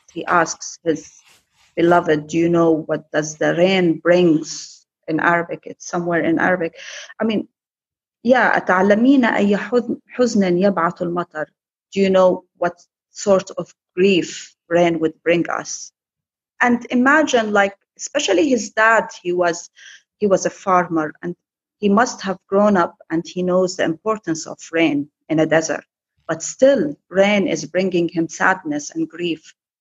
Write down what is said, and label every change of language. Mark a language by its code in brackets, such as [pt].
[en] He asks his beloved, do you know what does the rain brings in Arabic? It's somewhere in Arabic. I mean, yeah, [ar] أتعلمين أي حزن يبعث المطر. [en] Do you know what sort of grief rain would bring us? And imagine, like, especially his dad, he was a farmer, and he must have grown up and he knows the importance of rain in a desert. But still, rain is bringing him sadness and grief.